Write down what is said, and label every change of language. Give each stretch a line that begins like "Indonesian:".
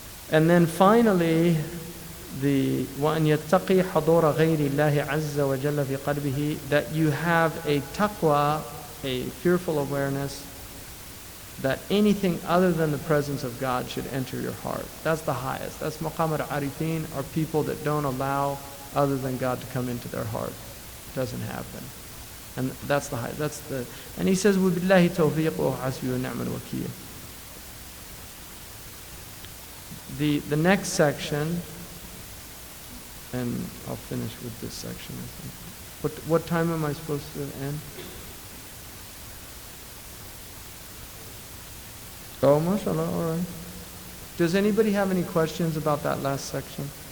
English: And then finally,
Arabic: وَأَنْ يَتَّقِي حَضُورَ غَيْرِ اللَّهِ عَزَّ وَجَلَّ فِي قَلْبِهِ,
English: that you have a taqwa, a fearful awareness that anything other than the presence of God should enter your heart. That's the highest. That's maqam al-arifin, are people that don't allow other than God to come into their heart. It doesn't happen. And that's the highest. And he says,
Arabic: وَبِاللَّهِ تَوْفِيقُ وَحَسْبِهُ وَنِعْمَ الْوَكِيلُ.
English: The next section, and I'll finish with this section, I think. What time am I supposed to end? Oh, mashallah, all right. Does anybody have any questions about that last section?